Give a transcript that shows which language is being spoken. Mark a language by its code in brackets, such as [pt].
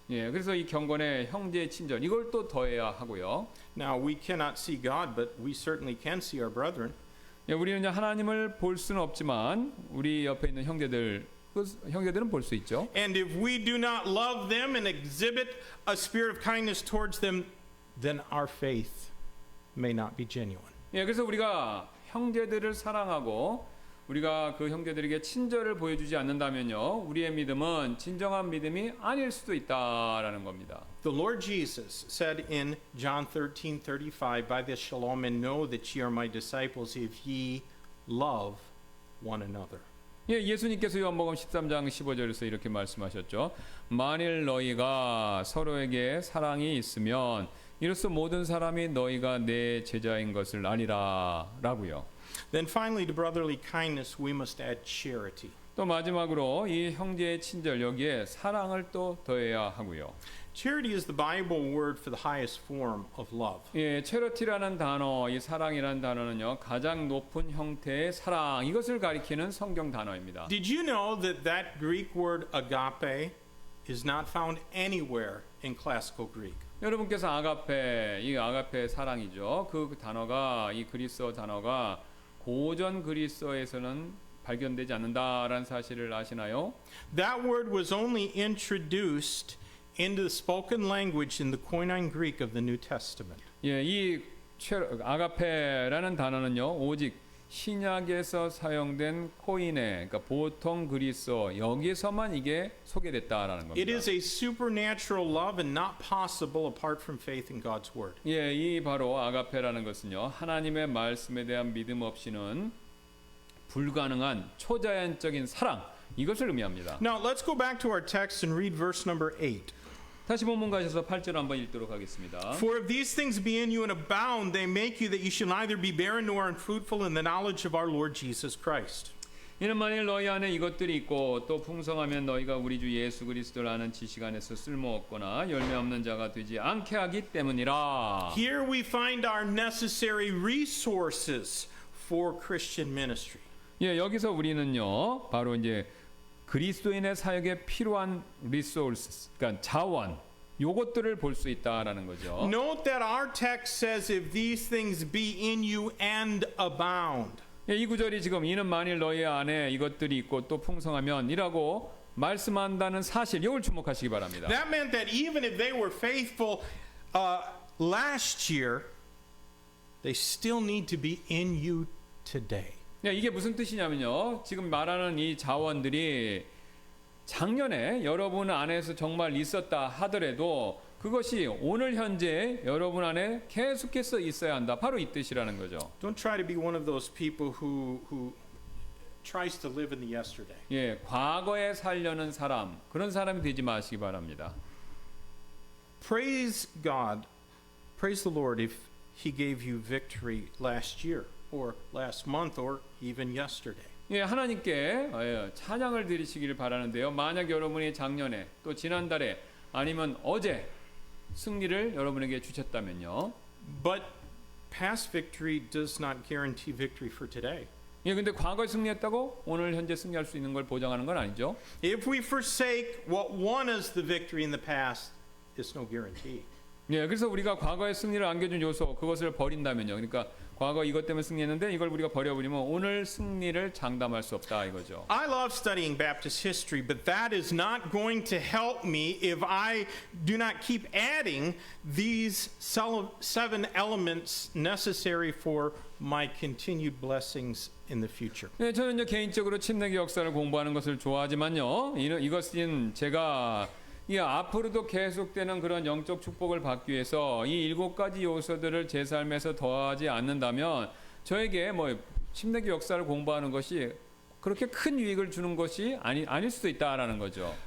[ko] 예, 그래서 이 경건에 형제의 친절 이걸 또 더해야 하고요. [en] Now we cannot see God, but we certainly can see our brethren. [ko] 예, 우리는 하나님을 볼 수는 없지만 우리 옆에 있는 형제들은 볼 수 있죠. [en] And if we do not love them and exhibit a spirit of kindness towards them, then our faith may not be genuine. [ko] 예, 그래서 우리가 형제들을 사랑하고 우리가 그 형제들에게 친절을 보여주지 않는다면요, 우리의 믿음은 진정한 믿음이 아닐 수도 있다라는 겁니다. [en] The Lord Jesus said in John 13:35, "By this shall all men know that ye are my disciples, if ye love one another." [ko] 예, 예수님께서 요한복음 13장 15절에서 이렇게 말씀하셨죠. 만일 너희가 서로에게 사랑이 있으면 이로써 모든 사람이 너희가 내 제자인 것을 아리라라고요. [en] Then finally, to brotherly kindness, we must add charity. [ko] 또 마지막으로 이 형제의 친절 여기에 사랑을 또 더해야 하고요. [en] Charity is the Bible word for the highest form of love. [ko] 예, 체러티라는 단어, 이 사랑이라는 단어는요 가장 높은 형태의 사랑 이것을 가리키는 성경 단어입니다. [en] Did you know that Greek word agape is not found anywhere in classical Greek? [ko] 여러분께서 이 아가페 사랑이죠. 그 단어가 이 그리스어 단어가 고전 그리스어에서는 발견되지 않는다라는 사실을 아시나요? [en] That word was only introduced into the spoken language in the Koine Greek of the New Testament. [ko] 예, 이 아가페라는 단어는요 오직 신약에서 사용된 코이네, 그러니까 보통 그리스어 여기서만 이게 소개됐다라는 겁니다. [en] It is a supernatural love and not possible apart from faith in God's word. [ko] 예, 이 바로 아가페라는 것은요 하나님의 말씀에 대한 믿음 없이는 불가능한 초자연적인 사랑 이것을 의미합니다. [en] Now let's go back to our text and read verse number 8. [ko] 다시 본문 가셔서 8절 한번 읽도록 하겠습니다. [en] For if these things be in you and abound, they make you that you shall neither be barren nor unfruitful in the knowledge of our Lord Jesus Christ. [ko] 이는 만일 너희 안에 이것들이 있고 또 풍성하면 너희가 우리 주 예수 그리스도를 아는 지식 안에서 쓸모없거나 열매 없는 자가 되지 않게 하기 때문이라. [en] Here we find our necessary resources for Christian ministry. [ko] 예, 여기서 우리는요 바로 이제 그리스도인의 사역에 필요한 리소스, 그러니까 자원, 요것들을 볼 수 있다라는 거죠. [en] Note that our text says, "If these things be in you and abound." [ko] 예, 이 구절이 지금 이는 만일 너희 안에 이것들이 있고 또 풍성하면이라고 말씀한다는 사실, 이걸 주목하시기 바랍니다. [en] That meant that even if they were faithful last year, they still need to be in you today. [ko] 네, 이게 무슨 뜻이냐면요. 지금 말하는 이 자원들이 작년에 여러분 안에서 정말 있었다 하더라도 그것이 오늘 현재 여러분 안에 계속해서 있어야 한다. 바로 이 뜻이라는 거죠. [en] Don't try to be one of those people who tries to live in the yesterday. [ko] 예, 과거에 살려는 사람, 그런 사람이 되지 마시기 바랍니다. [en] Praise God, praise the Lord he gave you victory last year or last month or even yesterday. [ko] 예, 하나님께 찬양을 드리시기를 바라는데요. 만약 여러분이 작년에 또 지난달에 아니면 어제 승리를 여러분에게 주셨다면요. [en] But past victory does not guarantee victory for today. [ko] 예, 근데 과거에 승리했다고 오늘 현재 승리할 수 있는 걸 보장하는 건 아니죠. [en] If we forsake what won us the victory in the past, it's no guarantee. [ko] 예, 그래서 우리가 과거의 승리를 안겨준 요소 그것을 버린다면요. 그러니까 과거 이것 때문에 승리했는데 이걸 우리가 버려버리면 오늘 승리를 장담할 수 없다 이거죠. [en] I love studying Baptist history, but that is not going to help me if I do not keep adding these 7 elements necessary for my continued blessings in the future. [ko] 네, 저는 개인적으로 침례교 역사를 공부하는 것을 좋아하지만요. 이것은 제가 앞으로도 계속되는 그런 영적 축복을 받기 위해서 이 7가지 요소들을 제 삶에서 더하지 않는다면 저에게 침례교 역사를 공부하는 것이 그렇게 큰 유익을 주는 것이 아닐 수도 있다라는 거죠.